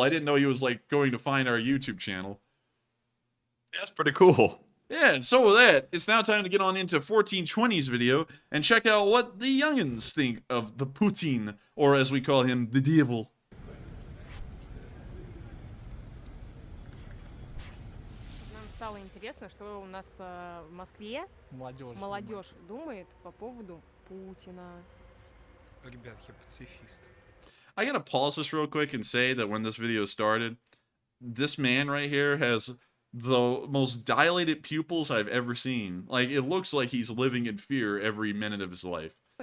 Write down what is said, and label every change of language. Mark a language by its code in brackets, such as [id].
[en] I didn't know he was, like, going to find our YouTube channel. Yeah, that's pretty cool. Yeah, and so with that, it's now time to get on into 1420's video and check out what the youngins think of the Putin, or as we call him, the devil. [ru] Нам стало интересно, что у нас в Москве молодежь думает по поводу Путина. Ребят, я пацифист. [en] I gotta pause this real quick and say that when this video started, this man right here has the most dilated pupils I've ever seen. Like, it looks like he's living in fear every minute of his life.